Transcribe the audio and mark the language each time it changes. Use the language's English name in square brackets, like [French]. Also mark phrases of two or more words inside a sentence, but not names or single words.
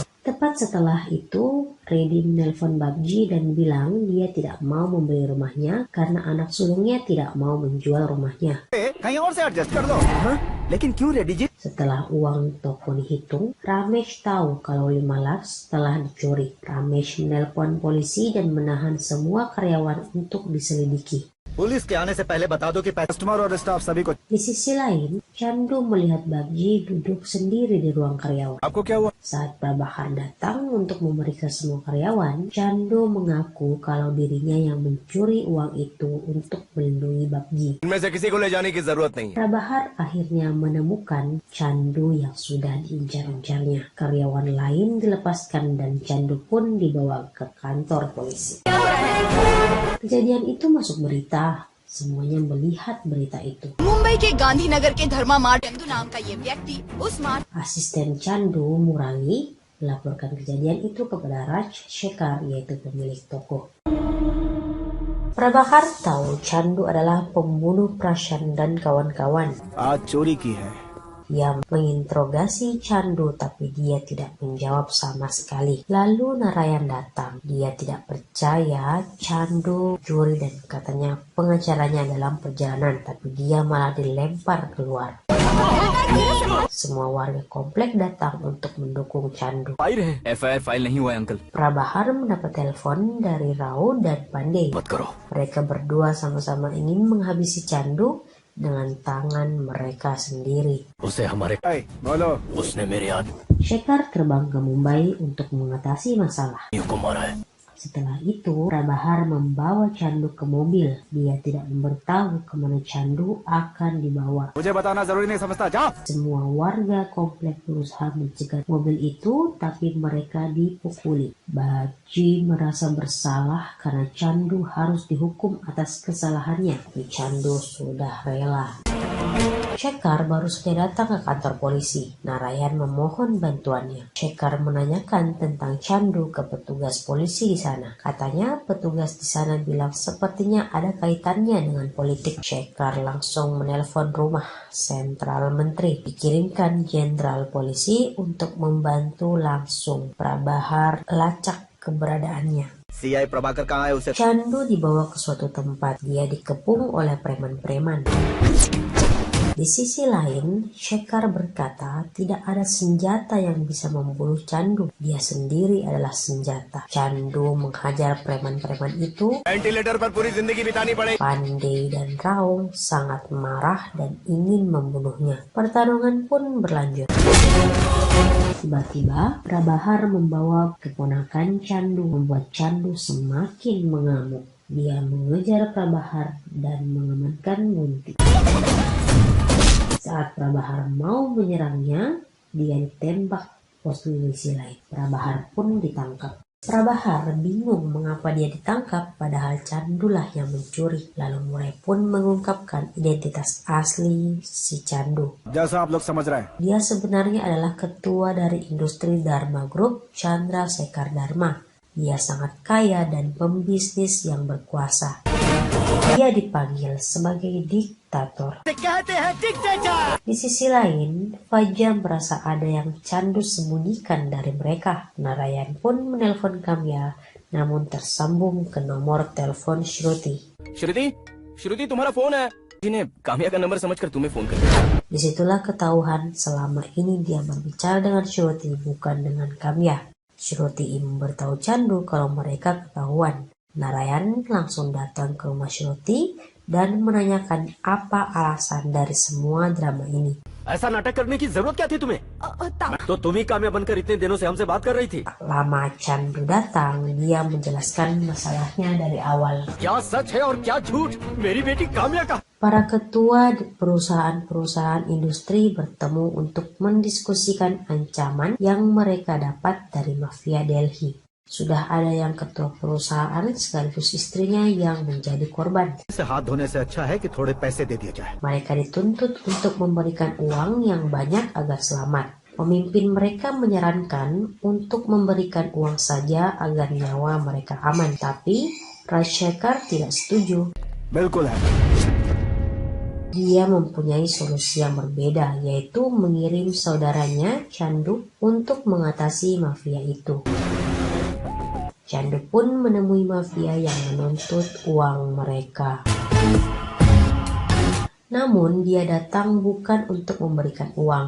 [Indonesian] Tepat setelah itu, Redi menelpon Babji dan bilang dia tidak mau membeli rumahnya karena anak sulungnya tidak mau menjual rumahnya. Setelah uang toko dihitung, Ramesh tahu kalau 5 lakhs telah dicuri. Ramesh menelpon polisi dan menahan semua karyawan untuk diselidiki. [Hindi] पुलिस के आने से पहले बता दो कि कस्टमर और स्टाफ सभी को। [Indonesian] Di sisi lain, Chandu melihat Babji duduk sendiri di ruang karyawan. [Hindi] आपको क्या हुआ? [Indonesian] Saat Prabhakar datang untuk memeriksa semua karyawan, Chandu mengaku kalau dirinya yang mencuri uang itu untuk melindungi Babji. [Hindi] इनमें से किसी को ले जाने की जरूरत नहीं है। [Indonesian] Prabhakar akhirnya menemukan Chandu yang sudah diincar-incarnya. Karyawan lain dilepaskan dan Chandu pun dibawa ke kantor polisi. Kejadian itu masuk berita. Semuanya melihat berita itu. [Hindi] मुंबई के गांधीनगर के धर्मा मार्ट चंदू नाम का ये व्यक्ति उस मार्ट। [Indonesian] Asisten Chandu Murangi melaporkan kejadian itu kepada Raj Shekhar, yaitu pemilik toko. Prabhakar tahu Chandu adalah pembunuh Prashant dan kawan-kawan. [Hindi] आज चोरी की है। [Indonesian] Ia menginterogasi Chandu tapi dia tidak menjawab sama sekali. Lalu Narayan datang. Dia tidak percaya Chandu curi dan katanya pengacaranya dalam perjalanan, tapi dia malah dilempar keluar. Semua warga komplek datang untuk mendukung Chandu. [English] FIR file [Hindi] नहीं हुआ है अंकल। [Indonesian] Prabhakar mendapat telepon dari Rao dan Pandey. [Hindi] मत करो। [Indonesian] Mereka berdua sama-sama ingin menghabisi Chandu dengan tangan mereka sendiri. [Hindi] उसे हमारे बोलो। उसने मेरे आदमी [Indonesian] Shekhar terbang ke Mumbai untuk mengatasi masalah. [Hindi] को मारा है। [Indonesian] Setelah itu, Prabhakar membawa Chandu ke mobil. Dia tidak memberitahu kemana Chandu akan dibawa. [Hindi] मुझे बताना जरूरी नहीं समझता, जाओ। [Indonesian] Semua warga komplek berusaha mencegah mobil itu, tapi mereka dipukuli. Babji merasa bersalah karena Chandu harus dihukum atas kesalahannya, tapi Chandu sudah rela. Shekhar baru saja datang ke kantor polisi. Narayan memohon bantuannya. Shekhar menanyakan tentang Chandu ke petugas polisi di sana. Katanya petugas di sana bilang sepertinya ada kaitannya dengan politik. Shekhar langsung menelpon rumah sentral menteri. Dikirimkan jenderal polisi untuk membantu langsung. Prabhakar lacak keberadaannya. [Hindi] CI प्रभाकर कहाँ है उसे? [Indonesian] Chandu dibawa ke suatu tempat. Dia dikepung oleh preman-preman. Di sisi lain, Shekhar berkata tidak ada senjata yang bisa membunuh Chandu. Dia sendiri adalah senjata. Chandu menghajar preman-preman itu. [Hindi] वेंटिलेटर पर पूरी जिंदगी बितानी पड़ेगी। [Indonesian] Pandey dan Rao sangat marah dan ingin membunuhnya. Pertarungan pun berlanjut. Tiba-tiba, Prabhakar membawa keponakan Chandu, membuat Chandu semakin mengamuk. Dia mengejar Prabhakar dan mengamankan Munti. Saat Prabhakar mau menyerangnya, dia ditembak polisi lain. Prabhakar pun ditangkap. Prabhakar bingung mengapa dia ditangkap padahal Chandulah yang mencuri. Lalu Murai pun mengungkapkan identitas asli si Chandu. [Hindi] जैसा आप लोग समझ रहे हैं। [Indonesian] Dia sebenarnya adalah ketua dari industri Dharma Group, Chandra Shekhar Dharma. Dia sangat kaya dan pembisnis yang berkuasa. Dia dipanggil sebagai diktator. Di sisi lain, Faja merasa ada yang Chandu sembunyikan dari mereka. Narayan pun menelpon Kamya, namun tersambung ke nomor telepon Shruti. [Hindi] श्रुति तुम्हारा फोन है। जिन्हें काम्या का नंबर समझकर तुम्हें फोन कर। [Indonesian] Disitulah ketahuan selama ini dia berbicara dengan Shruti bukan dengan Kamya. Shruti memberitahu Chandu kalau mereka ketahuan. Narayan langsung datang ke rumah Shruti dan menanyakan apa alasan dari semua drama ini. [Hindi] ऐसा नाटक करने की जरूरत क्या थी तुम्हें? तो तुम ही काम्या बनकर इतने दिनों से हमसे बात कर रही थी। [Indonesian] Lama Chandu datang, dia menjelaskan masalahnya dari awal. [Hindi] क्या सच है और क्या झूठ? मेरी बेटी काम्या का [Indonesian] Para ketua perusahaan-perusahaan industri bertemu untuk mendiskusikan ancaman yang mereka dapat dari mafia Delhi. Sudah ada yang ketua perusahaan sekaligus istrinya yang menjadi korban. [Hindi] से हाथ धोने से अच्छा है कि थोड़े पैसे दे दिए जाए. [Indonesian] Mereka dituntut untuk memberikan uang yang banyak agar selamat. Pemimpin mereka menyarankan untuk memberikan uang saja agar nyawa mereka aman, tapi Rajshekhar tidak setuju. [Hindi] बिल्कुल है. [Indonesian] Dia mempunyai solusi yang berbeda, yaitu mengirim saudaranya Chandu untuk mengatasi mafia itu. Chandu pun menemui mafia yang menuntut uang mereka. Namun dia datang bukan untuk memberikan uang.